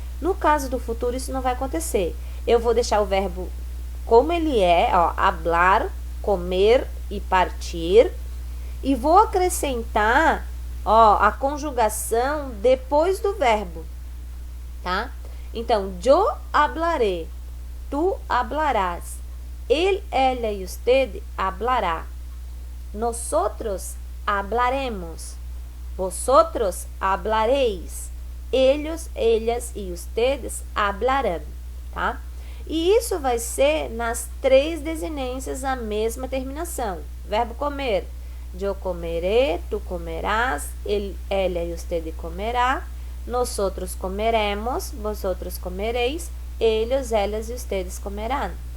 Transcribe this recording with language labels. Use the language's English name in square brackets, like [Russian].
[Portuguese] No caso do futuro, isso não vai acontecer. Eu vou deixar o verbo como ele é, ó, hablar, comer e partir. E vou acrescentar, ó, a conjugação depois do verbo, tá? [Spanish] Então, yo hablaré, tu hablarás, él, ella y usted hablará, nosotros hablaremos, vosotros hablaréis, ellos, ellas y ustedes hablarán, tá? [Portuguese] E isso vai ser nas três desinências a mesma terminação. [Spanish] Verbo comer, yo comeré, tu comerás, él, ella y usted comerá, nosotros comeremos, vosotros comereis, ellos, ellas e ustedes comerán.